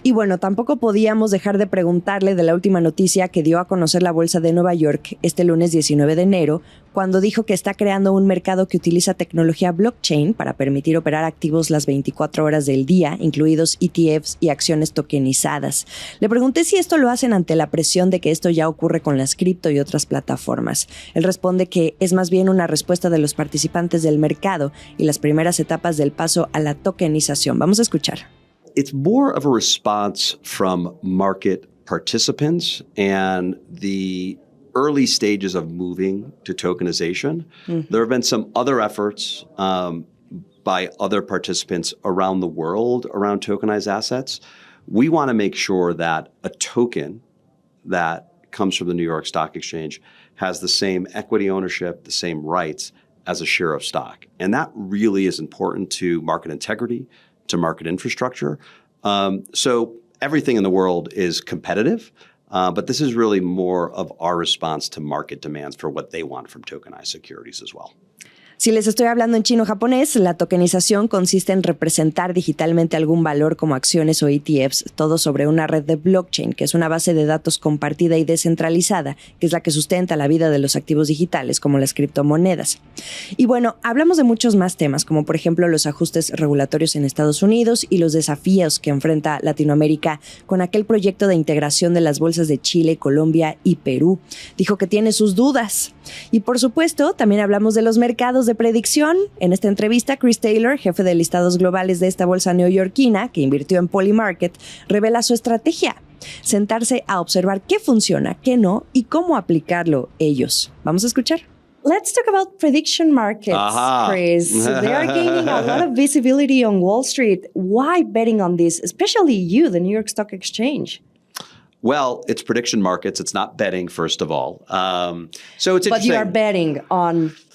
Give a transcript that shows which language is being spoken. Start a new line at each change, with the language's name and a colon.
Spanish: Y bueno, tampoco podíamos dejar de preguntarle de la última noticia que dio a conocer la Bolsa de Nueva York este lunes 19 de enero, cuando dijo que está creando un mercado que utiliza tecnología blockchain para permitir operar activos las 24 horas del día, incluidos ETFs y acciones tokenizadas. Le pregunté si esto lo hacen ante la presión de que esto ya ocurre con las cripto y otras plataformas. Él responde que es más bien una respuesta de los participantes del mercado y las primeras etapas del paso a la tokenización. Vamos a escuchar.
English: It's more of a response from market participants and the early stages of moving to tokenization. There have been some other efforts by other participants around the world around tokenized assets. We want to make sure that a token that comes from the New York Stock Exchange has the same equity ownership, the same rights as a share of stock. And that really is important to market integrity, to market infrastructure. So everything in the world is competitive. But this is really more of our response to market demands for what they want from tokenized securities as well.
Spanish: Si les estoy hablando en chino-japonés, la tokenización consiste en representar digitalmente algún valor como acciones o ETFs, todo sobre una red de blockchain, que es una base de datos compartida y descentralizada, que es la que sustenta la vida de los activos digitales, como las criptomonedas. Y bueno, hablamos de muchos más temas, como por ejemplo los ajustes regulatorios en Estados Unidos y los desafíos que enfrenta Latinoamérica con aquel proyecto de integración de las bolsas de Chile, Colombia y Perú. Dijo que tiene sus dudas. Y por supuesto, también hablamos de los mercados de predicción. En esta entrevista, Chris Taylor, jefe de listados globales de esta bolsa neoyorquina, que invirtió en Polymarket, revela su estrategia: sentarse a observar qué funciona, qué no y cómo aplicarlo ellos. Vamos a escuchar.
English: Let's talk about prediction markets, Chris. They are gaining a lot of visibility on Wall Street. Why betting on this, especially you, the New York Stock Exchange? Well, it's prediction markets. It's not betting, first of all. So it's interesting. But you are betting on...